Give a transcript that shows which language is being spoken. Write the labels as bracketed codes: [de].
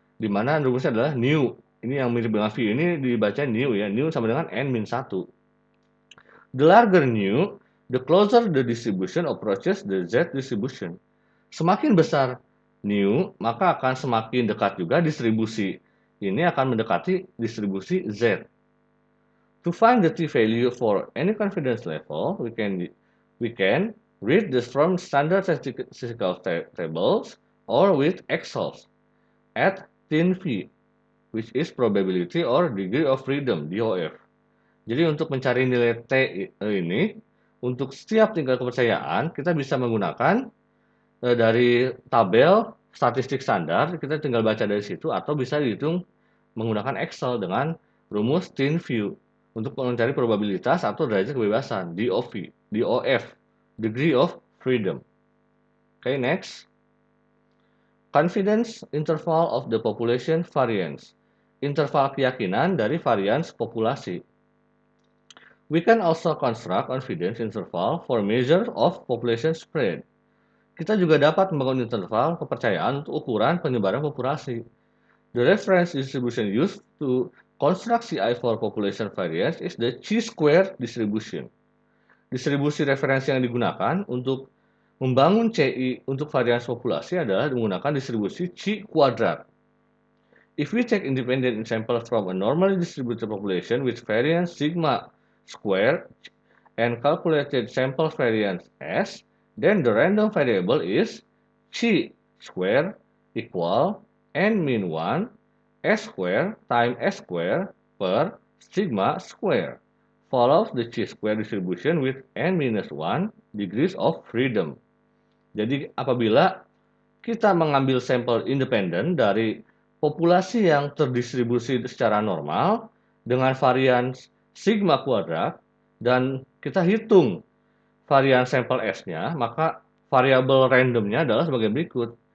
[id] Di mana rumusnya adalah nu. Ini yang mirip dengan V ini dibaca nu ya. Nu sama dengan n-1. [en] The larger nu, the closer the distribution approaches the Z distribution. [id] Semakin besar nu, maka akan semakin dekat juga distribusi. Ini akan mendekati distribusi Z. [en] To find the t-value for any confidence level, we can read this from standard statistical tables or with Excels at thin v, which is probability or degree of freedom (DOF). [id] Jadi untuk mencari nilai T ini, untuk setiap tingkat kepercayaan, kita bisa menggunakan dari tabel statistik standar, kita tinggal baca dari situ, atau bisa dihitung menggunakan Excel dengan rumus thin view untuk mencari probabilitas atau derajat kebebasan, DOF, [en] degree of freedom. Okay, next. Confidence interval of the population variance, [id] interval keyakinan dari varians populasi. [en] We can also construct confidence interval for measure of population spread. [id] Kita juga dapat membangun interval kepercayaan untuk ukuran penyebaran populasi. [en] The reference distribution used to construct CI for population variance is the chi-square distribution. [id] Distribusi referensi yang digunakan untuk membangun CI untuk varians populasi adalah menggunakan distribusi chi kuadrat. [en] If we take independent sample from a normally distributed population with variance sigma square and calculated sample variance S, then the random variable is chi square equal n min 1 S square times S square per sigma square, follows the chi square distribution with n minus 1 degrees of freedom. [id] Jadi apabila kita mengambil sampel independen dari populasi yang terdistribusi secara normal dengan varians sigma kuadrat dan kita hitung varian sampel S-nya, maka variabel randomnya adalah sebagai berikut.